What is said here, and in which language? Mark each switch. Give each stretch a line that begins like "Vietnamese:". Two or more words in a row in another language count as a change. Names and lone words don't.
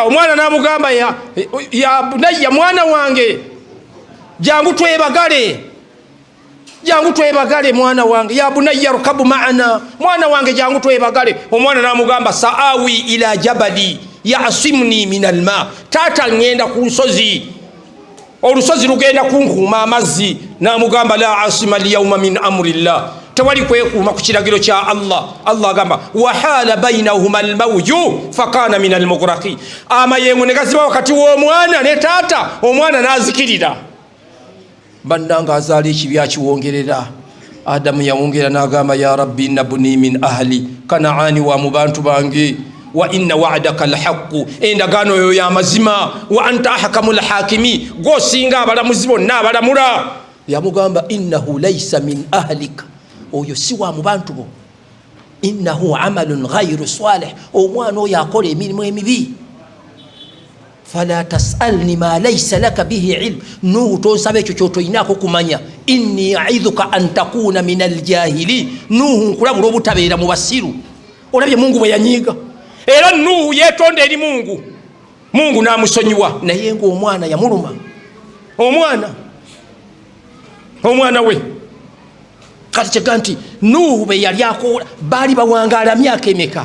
Ganda: Omwana n'amugamba
Arabic: يا بني
Ganda: mwana wange jangu twebagale mwana wange
Arabic: يا بني اركب معنا
Ganda: mwana wange jangu twebagale. Omwana n'amugamba
Arabic: سآوي إلى جبل يعصمني من الماء
Ganda: taata ngenda ku nsozi olusozi lugenda kunkuuma amazzi. N'amugamba
Arabic: لا عاصم اليوم من أمر الله
Ganda: tewali kwekuuma ku kiragiro kya Allah. Allah agamba
Arabic: وحال بينهما الموج فكان من المغرقين
Ganda: amayengo ne gaziba wakati w'omwana ne taata omwana n'azikirira. Bannanga azaala ekibi akiwongerera. Adamu yawongera n'agamba
Arabic: يا رب إن بني من أهل كنعاني و
Ganda: mu bantu bange
Arabic: وإن وعدك الحق
Ganda: endagaano yo ya mazima
Arabic: وأنت أحكم الحاكمين
Ganda: gosinga abalamuzi bonna abalamula. Yamugamba
Arabic: إنه ليس من أهلك
Ganda: oyo si wa mu bantu bo
Arabic: إنه عمل غير صالح
Ganda: omwana oyo akola emirimu emibi.
Arabic: فلا تسألن ما ليس لك به علم
Ganda: Nuhu tonsaba ekyo kyotoyinaako kumanya.
Arabic: إني أعظك أن تكون من الجاهلين
Ganda: Nuhu nkulabula obutabeera mu basiru. Olabye Mungu bwe yanyiiga era Nuhu yeetonda eri Mungu n'amusonyiwa naye ng'omwana yamuluma. Omwana we kati kyega nti Nuhu bwe yali akoola baali bawangaala myaka emeka.